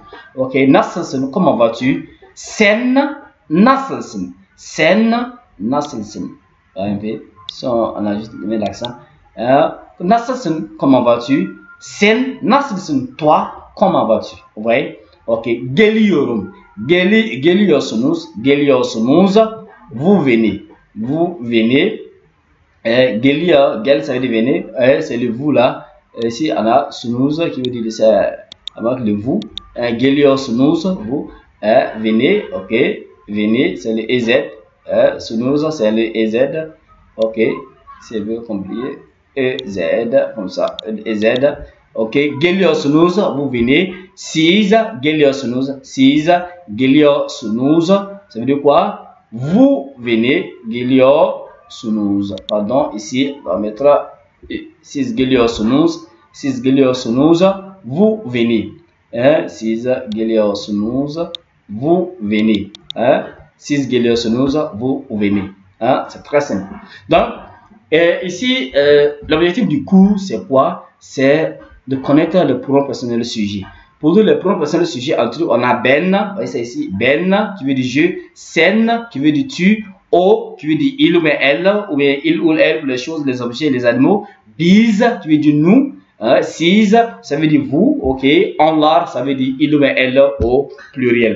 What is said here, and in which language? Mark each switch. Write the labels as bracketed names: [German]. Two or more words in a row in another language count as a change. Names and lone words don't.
[French] Ok. Nassilsin, comment vas-tu? [Turkish] Sen Nassilsin. Sen Nassilsin. [French] Un peu. On a juste mis l'accent. Nassilsin, comment vas-tu? [Turkish] Sen Nassilsin, [French] toi, comment vas-tu? Vous voyez? [Turkish] Ok. Geliyorum. Geliyorsunuz. Geliyorsunuz. [French] Vous venez. Vous venez. [Turkish] Geliyor. Gel, [French] ça veut dire venez. C'est le vous là. Ici, on a sunuz qui veut dire c'est avec le vous. Geliyorsunuz. Vous. Venez. Ok. Venez. C'est le EZ. Sunuz, c'est le EZ. Ok. C'est bien compliqué. EZ. Comme ça. EZ. Ok, geliyorsunuz, vous venez. [Turkish] Siz geliyorsunuz, siz geliyorsunuz, [French] ça veut dire quoi? Vous venez, geliyorsunuz. Pardon, ici, on va mettre [Turkish] siz geliyorsunuz, [French] vous venez. [Turkish] Siz geliyorsunuz, [French] vous venez. [Turkish] Siz geliyorsunuz, [French] vous venez. C'est très simple. Donc, ici, l'objectif du cours, c'est quoi? C'est de connaître le pronom personnel sujet. Pour nous, le pronom personnel sujet, on a ben, vous voyez ça ici, ben, qui veut dire je, sen, qui veut dire tu, o, qui veut dire il ou elle, ou bien il ou elle, les choses, les objets, les animaux, biz, qui veut dire nous, siz, ça veut dire vous, ok, onlar, ça veut dire il ou elle au pluriel.